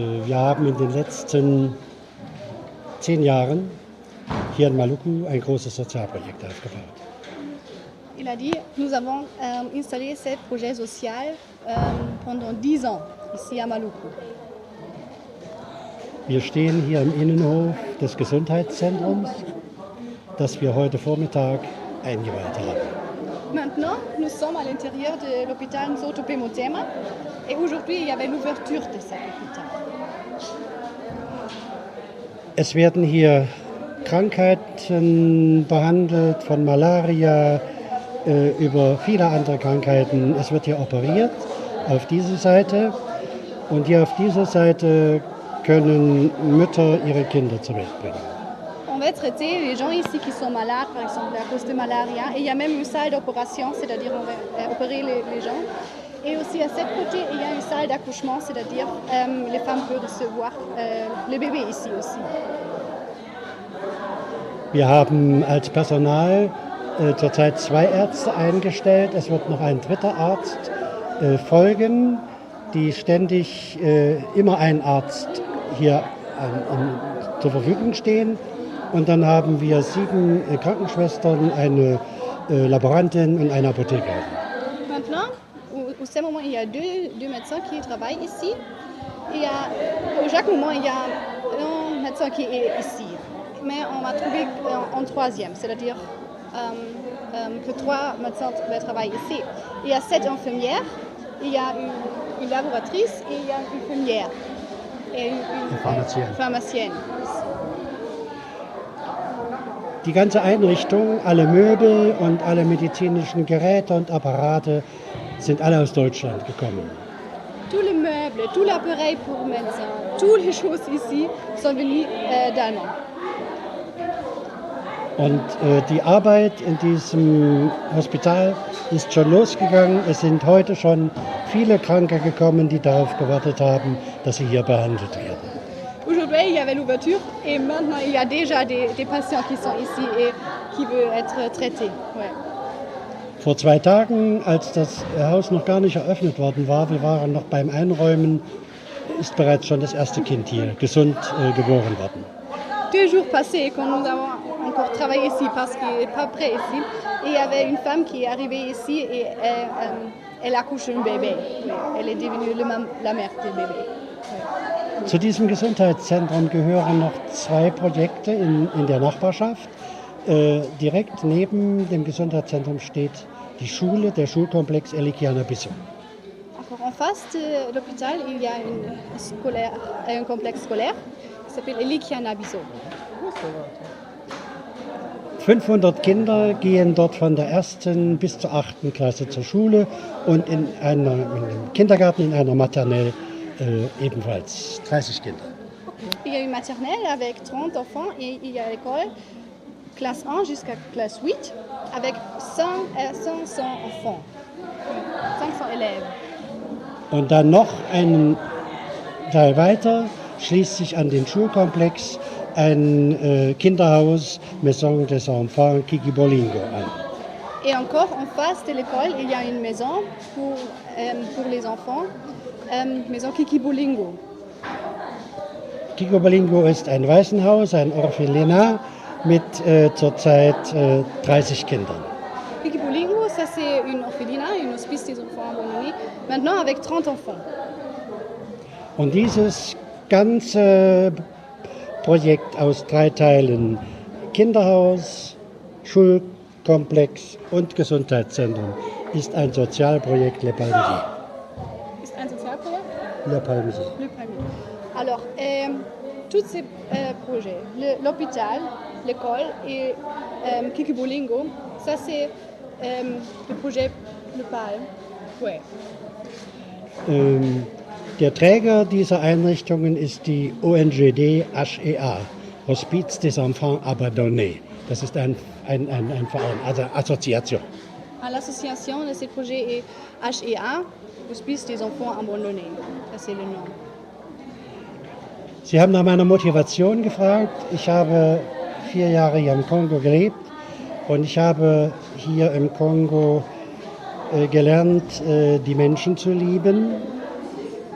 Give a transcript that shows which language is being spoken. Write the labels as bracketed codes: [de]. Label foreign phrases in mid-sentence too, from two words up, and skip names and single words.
[de] Wir haben in den letzten 10 Jahren hier in Maluku ein großes Sozialprojekt aufgebaut. [fr] Il a dit, nous avons installé ce projet social pendant 10 ans ici à Maluku. [de] Wir stehen hier im Innenhof des Gesundheitszentrums, das wir heute Vormittag eingeweiht haben. [fr] Maintenant, nous sommes à l'intérieur de l'hôpital Nsoto Pemotema et aujourd'hui, il y avait l'ouverture de cet hôpital. [de] Es werden hier Krankheiten behandelt, von Malaria über viele andere Krankheiten. Es wird hier operiert auf dieser Seite und hier auf dieser Seite können Mütter ihre Kinder zur Welt bringen. [fr] On va traiter les gens ici qui sont malades, par exemple à cause de malaria. Et il y a même une salle d'opération, c'est-à-dire on va opérer les gens. Et aussi à cet côté, il y a une salle d'accouchement, c'est-à-dire les femmes peuvent recevoir les bébés ici aussi. [de] Wir haben als Personal zurzeit 2 Ärzte eingestellt. Es wird noch ein 3. Arzt folgen, die ständig immer ein Arzt hier zur Verfügung stehen. Und dann haben wir 7 Krankenschwestern, eine Laborantin und eine Apothekerin. [fr] Maintenant, au ce moment, il y a deux médecins qui travaillent ici. Au chaque moment, il y a un médecin qui est ici. Mais on va trouver en 3e, c'est-à-dire que 3 médecins travaillent ici. Il y a 7 infirmières, il y a une laboratrice et il y a une infirmière et une pharmacienne. [de] Die ganze Einrichtung, alle Möbel und alle medizinischen Geräte und Apparate sind alle aus Deutschland gekommen. [fr] Tous les meubles, tout l'appareil pour médecins, toutes les choses ici sont venues d'Allemagne. [de] Und die Arbeit in diesem Hospital ist schon losgegangen. Es sind heute schon viele Kranke gekommen, die darauf gewartet haben, dass sie hier behandelt werden. [fr] Aujourd'hui, il y avait l'ouverture et maintenant, il y a déjà des patients qui sont ici et qui veulent être traités. Ouais. [de] Vor 2 Tagen, als das Haus noch gar nicht eröffnet worden war, wir waren noch beim Einräumen, ist bereits schon das erste Kind hier gesund geboren worden. [fr] 2 jours passés, quand nous avons encore travaillé ici parce qu'il n'est pas prêt ici, et il y avait une femme qui est arrivée ici et elle accouche un bébé. Elle est devenue la mère du bébé. Ouais. [de] Zu diesem Gesundheitszentrum gehören noch 2 Projekte in der Nachbarschaft. Direkt neben dem Gesundheitszentrum steht die Schule, der Schulkomplex Elikiana Bissau. [fr] Encore en face de l'hôpital, il y a un complexe scolaire qui s'appelle Elikiana Bissau. [de] 500 Kinder gehen dort von der 1. bis zur 8. Klasse zur Schule und in einem Kindergarten, in einer Maternelle ebenfalls 30 Kinder. [fr] Il y a une maternelle avec 30 enfants et il y a l'école classe 1 jusqu'à classe 8 avec 500 enfants, 500 élèves. [de] Und dann noch einen Teil weiter schließt sich an den Schulkomplex ein Kinderhaus Maison des Enfants Kikibolingo an. [fr] Et encore en face de l'école, il y a une maison pour les enfants, Maison Kikibolingo. [de] Kikibolingo ist ein Waisenhaus, ein Orphelinat mit zurzeit 30 Kindern. [fr] Kikibolingo, ça c'est une orphelinat, une hospice des enfants abandonnés, maintenant avec 30 enfants. [de] Und dieses ganze Projekt aus 3 Teilen, Kinderhaus, Schulkomplex und Gesundheitszentrum, ist ein Sozialprojekt Le Palmier. Ist ein Sozialprojekt? Le Palmier. [fr] Le Palmier. Alors, tous ces projets, l'hôpital, l'école et Kikibolingo, ça c'est le projet Le Palme. Ouais. [de] Der Träger dieser Einrichtungen ist die ONGD HEA, Hospice des Enfants Abandonnés. Das ist ein Verein, also Assoziation. [fr] L'association de ces projets est HEA, Hospice des Enfants Abandonnés. [de] Das ist der Name. Sie haben nach meiner Motivation gefragt. Ich habe 4 Jahre hier im Kongo gelebt und ich habe hier im Kongo gelernt, die Menschen zu lieben